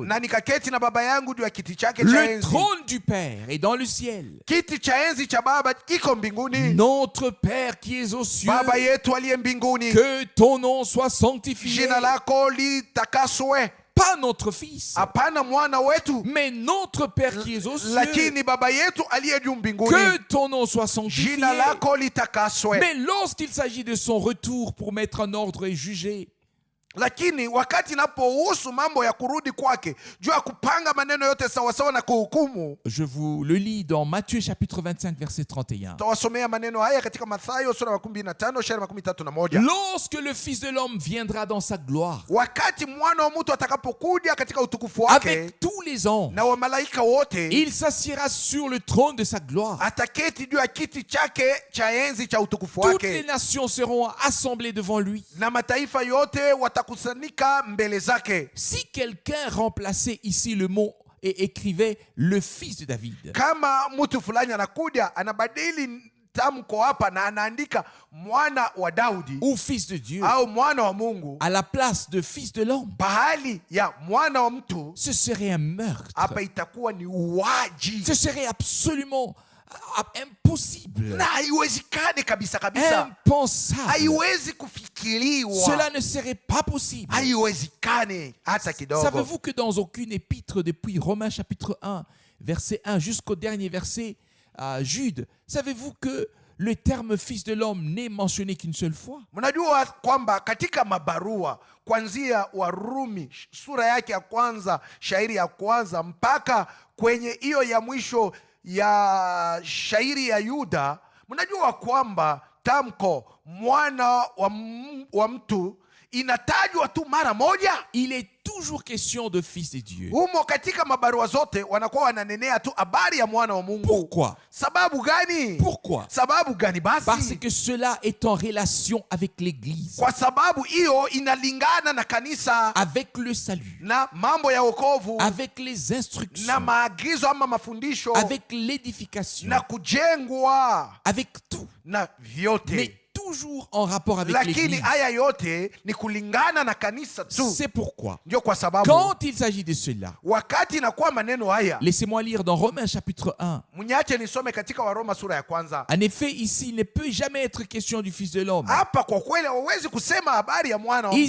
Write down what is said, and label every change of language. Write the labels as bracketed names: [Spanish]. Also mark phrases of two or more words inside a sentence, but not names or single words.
[Swahili] na nikaketi na baba yangu juu ya kiti chake cha [French] Le [Swahili] enzi. [French] trône du Père est dans le ciel. [Swahili] Kiti cha enzi cha Baba iko mbinguni. [French] Notre Père qui es aux cieux, [Swahili] Baba yetu aliye mbinguni, [French] que ton nom soit sanctifié. [Swahili] jina lako litakaswe. [French] Pas notre Fils, [Swahili] Hapana mwana wetu, [French] mais notre Père qui es aux cieux, [Swahili] lakini baba yetu aliye juu mbinguni, [French] que ton nom soit sanctifié. [Swahili] jina lako litakaswe. [French] Mais lorsqu'il s'agit de son retour pour mettre en ordre et juger, [Swahili] Lakini wakati inapohusu mambo ya kurudi kwake, juu ya kupanga maneno yote sawasawa na kuhukumu, [French] je vous le lis dans Matthieu chapitre 25 verset 31. [Swahili] tawasomea maneno haya katika Mathayo sura 25 shairi 31. [French] Lorsque le Fils de l'homme viendra dans sa gloire, [Swahili] Wakati mwana wa mtu atakapokuja katika utukufu wake [French] avec tous les anges, [Swahili] na wamalaika wote, [French] il s'assiera sur le trône de sa gloire. [Swahili] ataketi juu ya kiti chake cha enzi cha utukufu [French] Toutes les [Swahili] wake, [French] nations seront assemblées devant lui. [Swahili] na mataifa yote watakusanyika mbele zake. [French] Si quelqu'un remplaçait ici le mot et écrivait le Fils de David, [Swahili] Kama mtu fulani anakuja anabadili tamko hapa na anaandika mwana wa Daudi [French] ou Fils de Dieu, [Swahili] au mwana wa Mungu [French] à la place de Fils de l'homme, [Swahili] pahali ya mwana wa mtu, [French] ce serait un meurtre. [Swahili] hapa itakuwa ni uwaji, [French] Ce serait absolument impossible, [Swahili] na haiwezekani kabisa kabisa, [French] impensable. [Swahili] haiwezi kufikiriwa, [French] Cela ne serait pas possible. [Swahili] haiwezekani hata kidogo. [French] Savez-vous que dans aucune épître depuis Romains chapitre 1, verset 1 jusqu'au dernier verset, Jude, savez-vous que le terme Fils de l'homme n'est mentionné qu'une seule fois? [Swahili] Mnajua kwamba katika mabarua kuanzia Warumi sura yake ya kwanza shairi ya kwanza mpaka kwenye hiyo ya mwisho ya shairi ya Yuda, mnajua kwamba tamko mwana wa mtu inatajwa tu mara moja. [French] Il est toujours question de fils de Dieu. [Swahili] Humo katika mabarua zote wanakuwa wananenea tu habari ya mwana wa Mungu. [French] Pourquoi? [Swahili] Sababu gani? [French] Pourquoi? [Swahili] Sababu gani [French] Parce [Swahili] basi? [French] que cela est en relation avec l'Église, [Swahili] Kwa sababu hiyo inalingana na kanisa, [French] avec le salut, [Swahili] na mambo ya wokovu, [French] avec les [Swahili] na [French] instructions, [Swahili] maagizo ama mafundisho, [French] avec l'édification, [Swahili] na kujengwa, [French] avec tout, [Swahili] na vyote. [French] mais toujours en rapport avec [Swahili] Lakini [French] l'Église. [Swahili] haya yote ni kulingana na kanisa tu. [French] C'est pourquoi, [Swahili] Ndio kwa sababu [French] quand il s'agit de cela, [Swahili] wakati inakuwa maneno haya, [French] laissez-moi lire dans Romains chapitre 1. [Swahili] mnyache nisome katika Waroma sura ya kwanza. [French] En effet, ici, il ne peut jamais être question du Fils de l'homme. [Swahili] Hapa kwa kweli hauwezi kusema habari ya mwana wa mtu.